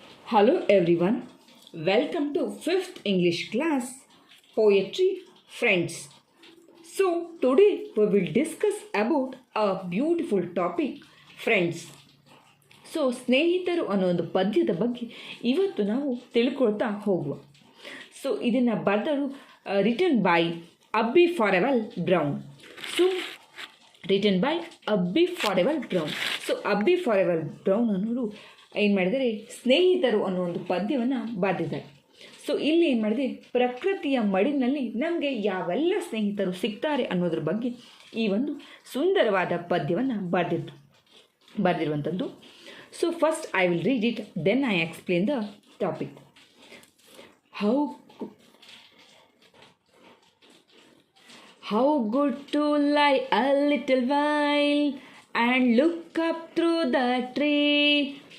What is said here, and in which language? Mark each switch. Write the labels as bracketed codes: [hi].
[en] Hello everyone, welcome to 5th English class, Poetry Friends. So today we will discuss about a beautiful topic, friends. [kn] So ಸ್ನೇಹಿತರು ಅನ್ನೋ ಒಂದು ಪದ್ಯದ ಬಗ್ಗೆ ಇವತ್ತು ನಾವು ತಿಳ್ಕೊಳ್ತಾ ಹೋಗುವ. [en] so [kn] ಇದನ್ನು ಬರೆದರು [en] Written by Abbie Farwell Brown. So written by Abbie Farwell Brown. [kn] So Abbi ಫಾರೆವೆಲ್ brown ಅನ್ನೋರು ಏನು ಮಾಡಿದರೆ ಸ್ನೇಹಿತರು ಅನ್ನೋ ಒಂದು ಪದ್ಯವನ್ನು ಬರೆದಿದ್ದಾರೆ. ಸೊ ಇಲ್ಲಿ ಏನು ಮಾಡಿದೆ, ಪ್ರಕೃತಿಯ ಮಡಿಲಿನಲ್ಲಿ ನಮಗೆ ಯಾವೆಲ್ಲ ಸ್ನೇಹಿತರು ಸಿಗ್ತಾರೆ ಅನ್ನೋದ್ರ ಬಗ್ಗೆ ಈ ಒಂದು ಸುಂದರವಾದ ಪದ್ಯವನ್ನು ಬರೆದಿರುವಂಥದ್ದು. [en] So first I will read it, then I explain the topic. How good to lie a little while and look up through the tree.